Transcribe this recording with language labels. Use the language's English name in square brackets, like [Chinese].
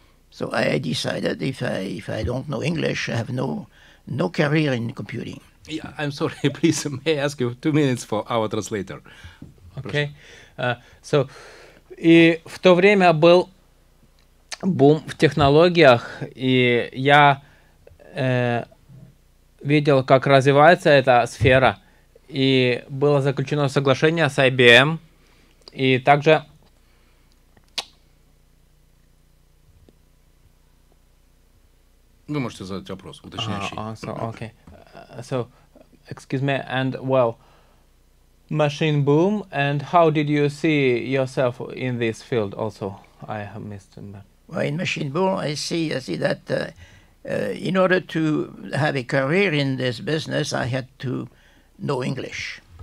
[English] So I decided if I don't know English, I have no career in computing. Yeah, I'm sorry, please, may I ask you 2 minutes for our translator? Okay. [Russian] So, и в то время был бум в технологиях, и я видел, как развивается эта сфера, и было заключено соглашение с IBM, и также Вы можете задать вопрос, уточняющий. [English] Okay. So, excuse me, and well, machine boom, and how did you see yourself in this field also? I have missed them. Well, in Machine Bull, I see that in order to have a career in this business, I had to know English.